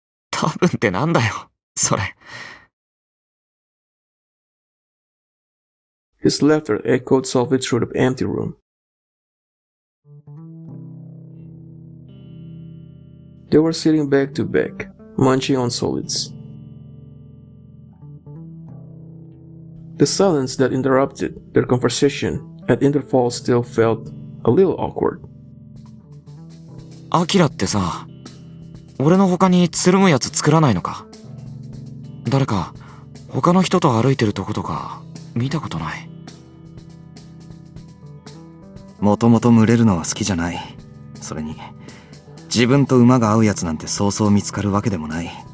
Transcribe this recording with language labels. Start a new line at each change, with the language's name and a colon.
Japanese: 多分ってなんだよ、それ。
English: His laughter echoed softly through the empty room. They were sitting back to back, munching on solids. The silence that interrupted their conversation at intervals still felt a little awkward.
Japanese: アキラってさ、俺の他につるむやつ作らないのか？誰か他の人と歩いてるとことか見たことない。もともと群れるのは好きじゃない。それに自分と馬が合うやつなんてそうそう見つかるわけでもない。